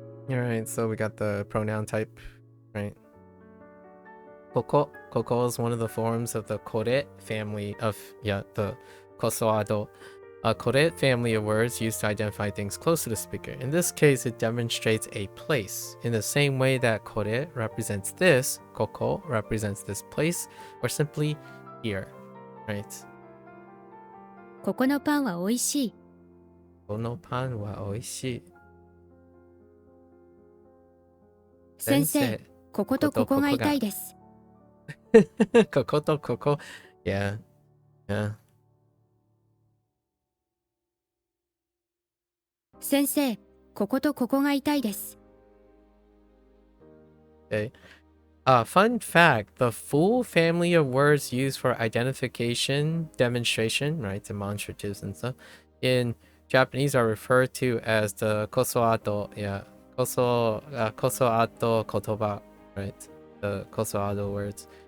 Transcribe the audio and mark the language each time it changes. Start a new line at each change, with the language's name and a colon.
English: Alright, so we got the pronoun type, right? Koko is one of the forms of the kore family of, the kosoado. A kore family of words used to identify things close to the speaker. In this case, it demonstrates a place. In the same way that kore represents this, koko represents this place, or simply here, right?
Japanese: ここのパンは美味しい。このパンは美味しい。先生、こことここが痛いです。こことここ。Yeah. Yeah. 先生、こことここが痛いです。
English: Okay. Fun fact, the full family of words used for identification, demonstration, right, demonstratives and stuff, in Japanese are referred to as the kosoado, kosoado kotoba, right, the kosoado words.